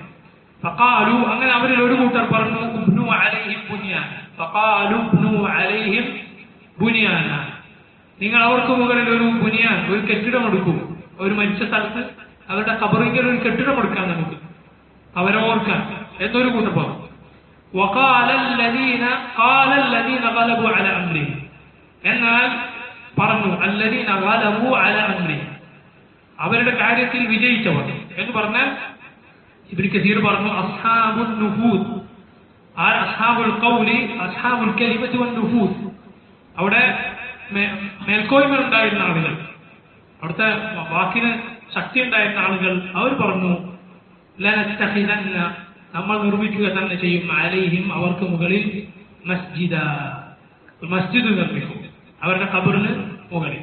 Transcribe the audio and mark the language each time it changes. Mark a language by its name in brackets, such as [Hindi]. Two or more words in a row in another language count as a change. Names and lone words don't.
[Malayalam] ഫഖാലു, അങ്ങനെ അവരിൽ ഒരു കൂട്ടർ പറഞ്ഞു, [Arabic] ابنوا عليهم بنيانا. فقالوا ابنوا عليهم بنيانا, [Malayalam] നിങ്ങൾ അവർക്ക് മുകളിൽ ഒരു ബുനിയാൻ, ഒരു കെട്ടിടം എടുക്കൂ. ഒരു മരിച്ച സ്ഥലത്ത് അവരുടെ ഖബറിൽ ഒരു കെട്ടിടം എടുക്കാൻ നമുക്ക്, അവരെ ഓർക്കാൻ എന്നൊരു കൂട്ടർ പറഞ്ഞു. [Arabic] وقال الذين غلبوا على امرهم, [Malayalam] എന്നാൽ പറഞ്ഞു [Arabic] الذين غلبوا على امرهم, [Malayalam] അവരുടെ കാര്യത്തിൽ വിജയിച്ചവർ എന്ന് പറഞ്ഞാൽ ഇബ്നു കസീർ പറഞ്ഞു [Arabic] أصحاب النفوذ, أصحاب القول أصحاب الكلمة والنفوذ, [Malayalam] അവിടെ മേൽക്കോയ്മ ഉണ്ടായിരുന്ന ആളുകൾ, അവിടുത്തെ വാക്കിന് ശക്തി ഉണ്ടായിരുന്ന ആളുകൾ, അവർ പറഞ്ഞു ലനത്തഖിദന്ന, നമ്മൾ നിർമ്മിക്കുക തന്നെ ചെയ്യും, അലൈഹിം, അവർക്ക് മുകളിൽ, മസ്ജിദ, മസ്ജിദ് നിർമ്മിക്കും അവരുടെ ഖബറിന് മുകളിൽ.